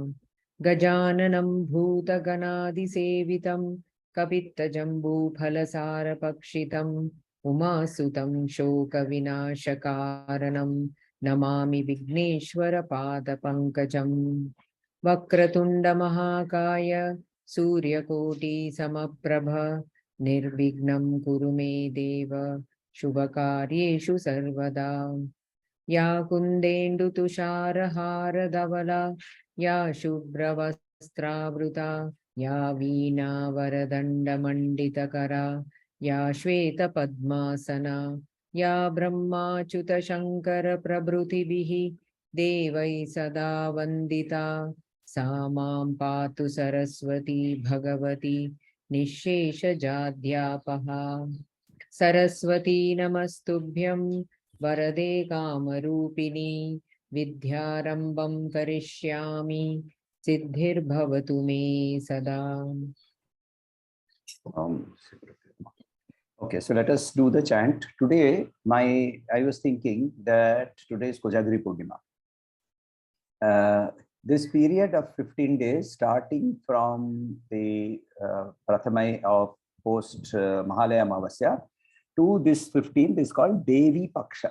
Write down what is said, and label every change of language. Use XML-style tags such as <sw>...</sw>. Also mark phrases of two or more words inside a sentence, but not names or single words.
<sa>Gajananam Bhuta Ganadi Sevitam Kapitta Jambu Phalasara Pakshitam Umasutam Shoka Vinashakaranam Namami Vigneshwara Pada Pankajam. Vakratunda Mahakaya Surya Koti Samaprabha Nirvignam Kuru Me Deva Shubhakaryeshu Sarvada. Ya Kundendu Tushara Hara Dhavala Ya Shubhra Vastravrita Ya Veena Varadanda Manditakara Ya Shweta Padmasana Ya Brahma Chuta Shankara Prabhrutibihi Devai Sada Vandita Sa Mam Patu Saraswati Bhagavati Nishesha Jadhyapaha. Saraswati Namastubhyam Varade Kamarupini Vidyarambam Karishyami Siddhir Bhavatu Me Sada.</sa> <en>Okay, so let us do the chant. Today, I was thinking that today is Kojagiri Purnima. This period of 15 days, starting from the Prathamai of post Mahalaya Amavasya to this 15th is called Devi Paksha.</en>